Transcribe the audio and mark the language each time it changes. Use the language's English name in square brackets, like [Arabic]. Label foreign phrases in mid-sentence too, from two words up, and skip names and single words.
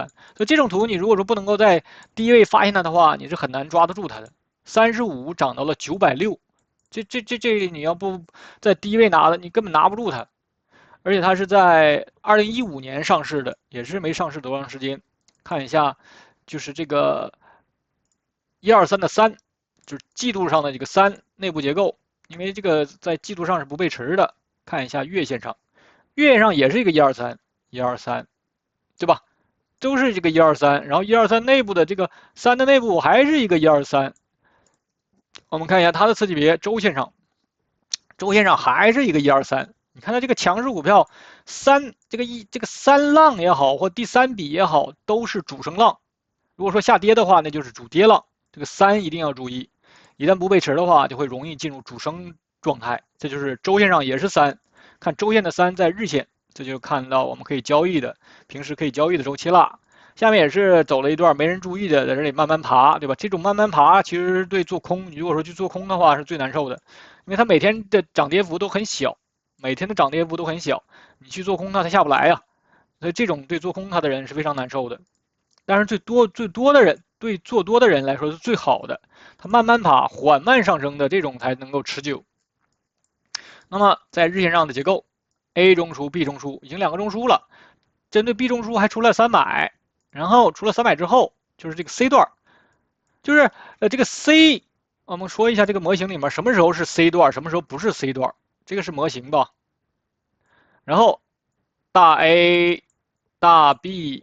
[Chinese] 所以這種圖你如果說不能夠在低位發現它的話，你是很難抓得住它的。35漲到了960，這你要不在低位拿的，你根本拿不住它。而且它是在2015年上市的，也是沒上市多長時間。看一下，就是這個123的3。就是季度上的這個3內部結構，因為這個在季度上是不背馳的。看一下月線上，月線上也是一個123，對吧？都是這個123，然後123內部的這個3的內部還是一個123。我們看一下它的次級別，周線上還是一個123。你看它這個強勢股票，這個三浪也好，或第三筆也好，都是主升浪。如果說下跌的話，那就是主跌浪。這個3一定要注意。一旦不背馳的話，就會容易進入主升狀態。這就是周線上也是3，看周線的3在日線，這就看到我們可以交易的，平時可以交易的周期了。下面也是走了一段沒人注意的，在這裡慢慢爬，對吧？這種慢慢爬其實對做空，你如果說去做空的話是最難受的，因為它每天的漲跌幅都很小，你去做空它下不來呀，所以這種對做空它的人是非常難受的。但是最多的人，對做多的人來說是最好的，它慢慢爬、緩慢上升的這種才能夠持久。那麼在日線上的結構 ，A 中樞、B 中樞已經2個中樞了，針對 B 中樞還出了300，然後除了300之後，就是這個 C 段，就是這個 C， 我們說一下這個模型裡面什麼時候是 C 段，什麼時候不是 C 段，這個是模型吧。然後大 A、大 B。